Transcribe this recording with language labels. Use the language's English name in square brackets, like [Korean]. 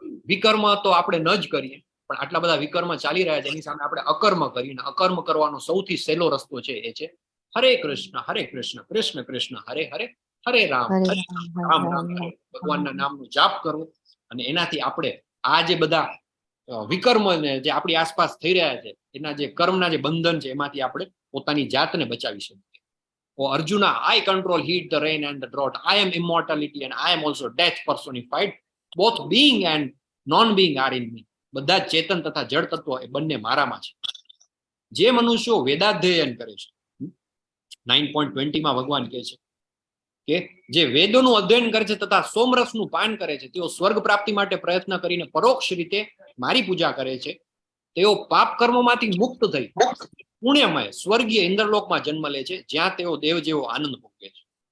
[Gujarati] વિકર્મ તો આપણે ન જ કરીએ, પણ આટલા બધા વિકર્મ ચાલી રહ્યા છે એની સામે આપણે અકર્મ કરીને અકર્મ કરવાનો સૌથી સહેલો રસ્તો છે એ છે હરે કૃષ્ણ કૃષ્ણ કૃષ્ણ હરે હરે, હરે રામ રામ રામ હરે. ભગવાનના નામનું જાપ કરવું, અને એનાથી આપણે આ જે બધા વિકર્મ ને જે આપણી આસપાસ થઈ રહ્યા છે એના જે કર્મના જે બંધન છે એમાંથી આપણે પોતાની જાતને બચાવી શકીએ. [English] ઓ Arjuna, I control heat, the rain and the drought. I am immortality and I am also death personified. Both being and non-being are in me. [Gujarati] બધા ચેતન તથા જળ તત્વો એ બંને મારામાં છે. જે મનુષ્યો વેદાધ્યયન કરે છે, 9.20 માં ભગવાન કહે છે કે જે વેદોનું અધ્યયન કરે છે તથા સોમરસનું પાન કરે છે, તેઓ સ્વર્ગ પ્રાપ્તિ માટે પ્રયત્ન કરીને પરોક્ષ રીતે મારી પૂજા કરે છે. તેઓ પાપ કર્મોમાંથી મુક્ત થઈ પુણ્યમય સ્વર્ગીય ઇન્દ્રલોકમાં જન્મ લે છે, જ્યાં તેઓ દેવ જેવો આનંદ ભોગવે છે.